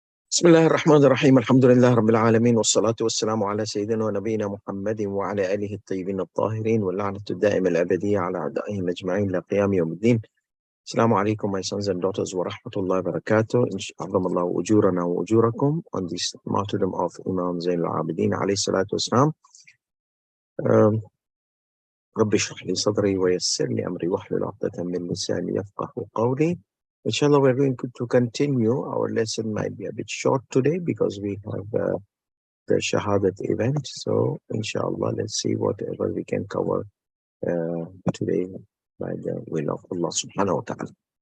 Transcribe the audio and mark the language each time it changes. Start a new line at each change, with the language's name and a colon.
Arabic: بسم الله الرحمن الرحيم الحمد لله رب العالمين والصلاة والسلام على سيدنا ونبينا محمد وعلى آله الطيبين الطاهرين واللعنة الدائمة الأبدية على أعدائهم أجمعين إلى قيام يوم الدين. السلام عليكم
English: my sons and daughters
Arabic: ورحمة الله وبركاته. عظم الله أجورنا وأجوركم
English: on this martyrdom of Imam Zain al-Abidin
Arabic: عليه الصلاة والسلام. رب اشرح لي صدري ويسر لي أمري واحلل عقدة من لساني يفقهوا قولي.
English: Inshallah, we're going to continue. Our lesson might be a bit short today because we have the Shahadat event. So, inshallah, let's see whatever we can cover today by the will of Allah subhanahu wa ta'ala.